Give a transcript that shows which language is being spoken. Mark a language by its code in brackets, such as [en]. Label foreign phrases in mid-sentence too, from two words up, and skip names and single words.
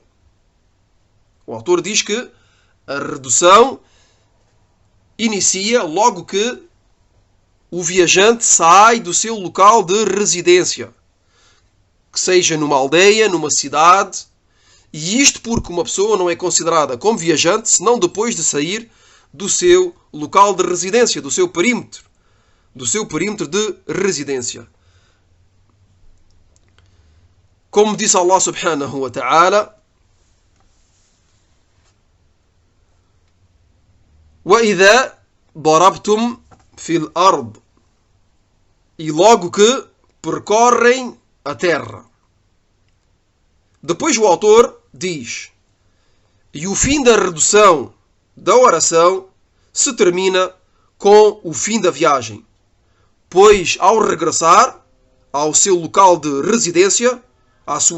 [pt] O autor diz que a redução inicia logo que o viajante sai do seu local de residência, que seja numa aldeia, numa cidade, e isto porque uma pessoa não é considerada como viajante senão depois de sair do seu local de residência, do seu perímetro de residência. Como disse Allah [ar] سبحانه وتعالى, وَإِذَا ضَرَبْتُمْ فِي الْأَرْضِ, [pt] e logo que percorrem a terra. Depois o autor diz: e o fim da redução da oração se termina com o fim da viagem, pois ao regressar ao seu local de residência, à sua